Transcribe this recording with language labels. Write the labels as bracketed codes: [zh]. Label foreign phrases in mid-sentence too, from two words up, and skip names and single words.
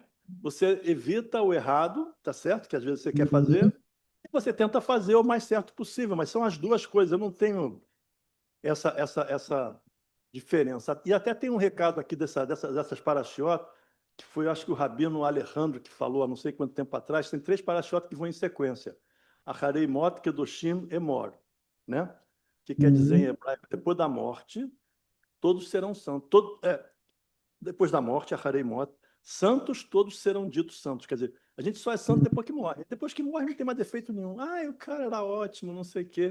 [pt] Você evita o errado, tá certo? Que às vezes você quer fazer, e você tenta fazer o mais certo possível, mas são as duas coisas. Eu não tenho essa diferença. E até tem um recado aqui dessas parashiot, que foi, acho que o Rabino Alejandro que falou há não sei quanto tempo atrás. Tem 3 parashiot que vão em sequência. Acharei mot, kedoshim emor, né? Que quer dizer em hebraico, depois da morte, todos serão santos. Depois da morte, acharei mot, santos, todos serão ditos santos. Quer dizer, a gente só é santo depois que morre. Depois que morre, não tem mais defeito nenhum. O cara era ótimo, não sei o quê.